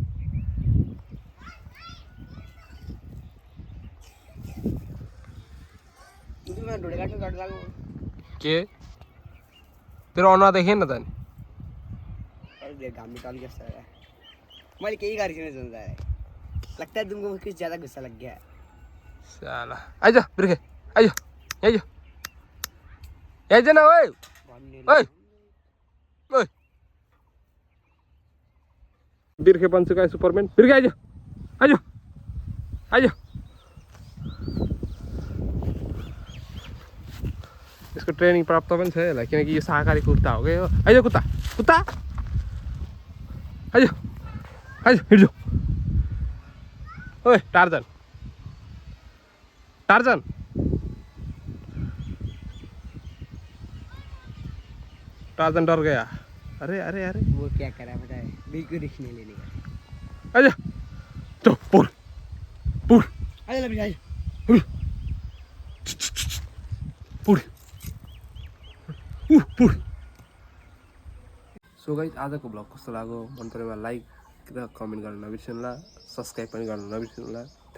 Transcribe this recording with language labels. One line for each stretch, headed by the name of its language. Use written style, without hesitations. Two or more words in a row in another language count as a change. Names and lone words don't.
Nepali: के तेरो अनुहार देखेँ न त नि? मैले केही गरिसकेन जुन
Hindi: लगता है तुमको कुछ ज्यादा गुस्सा लग गया।
Nepali: साला आइज बिर्खे आइज आइज आइज न ओए ओए ओए बिर्खे बन्छु का सुपरम्यान। बिर्खे आइज आइज आइज। यसको ट्रेनिङ प्राप्त पनि छ यसलाई, किनकि यो शाकाहारी कुत्ता हो क्या यो। आइज कुत्ता कुत्ता आइज आइज हिँड्छु।
Hindi: ओए टार्जन टार्जन टार्जन डर गया। अरे अरे अरे वो क्या करा पता है? बिल्कुल रिस्क नहीं लेने का। आइज चल पुल पुल आइज ल आइज पुल पुल।
English: so guys
Nepali: आजको ब्लग कस्तो लाग्यो मन परेमा लाइक र कमेन्ट गर्न नबिर्सनु होला, सब्सक्राइब पनि गर्न नबिर्सनु होला।